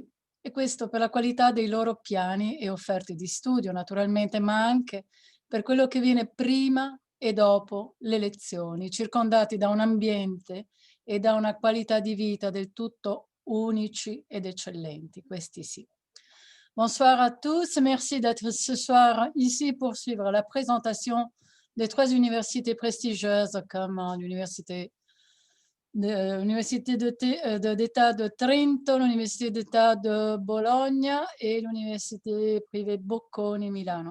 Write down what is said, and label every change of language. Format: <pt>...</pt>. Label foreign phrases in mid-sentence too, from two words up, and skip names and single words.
<it>E questo per la qualità dei loro piani e offerte di studio, naturalmente, ma anche per quello che viene prima e dopo le lezioni, circondati da un ambiente e da una qualità di vita del tutto unici ed eccellenti, questi sì.</it> <fr>Bonsoir à tous, merci d'être ce soir ici pour suivre la présentation des 3 universités prestigieuses comme l'Université d'État de Trento, l'Université d'État de Bologna et l'Université privée Bocconi Milano.</fr>